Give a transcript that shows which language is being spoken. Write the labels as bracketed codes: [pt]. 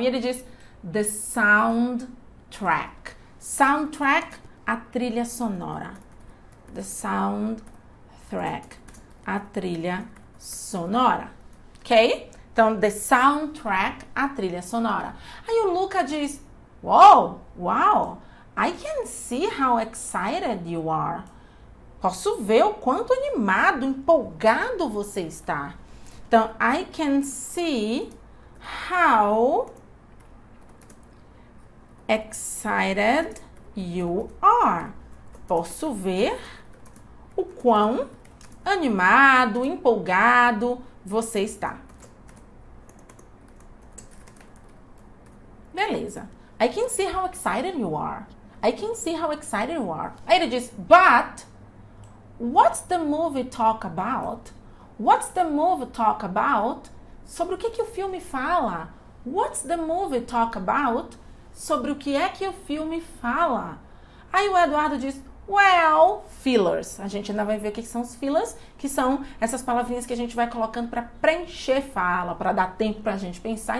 [pt] E ele diz [en] the soundtrack. Soundtrack, [pt] a trilha sonora. [en] The soundtrack, [pt] a trilha sonora. Ok? Então, [en] the soundtrack, [pt] a trilha sonora. Aí o Luca diz, [en] wow, I can see how excited you are. [pt] Posso ver o quanto animado, empolgado você está. Então, [en] I can see how excited you are. [pt] Posso ver o quão animado, empolgado você está. Beleza. [en] I can see how excited you are. I can see how excited you are. [pt] Aí ele diz, [en] but what's the movie talk about? What's the movie talk about? [pt] Sobre o que o filme fala. [en] What's the movie talk about? [pt] Sobre o que é que o filme fala. Aí o Eduardo diz, well, fillers. A gente ainda vai ver o que são os fillers, que são essas palavrinhas que a gente vai colocando para preencher fala, para dar tempo para a gente pensar.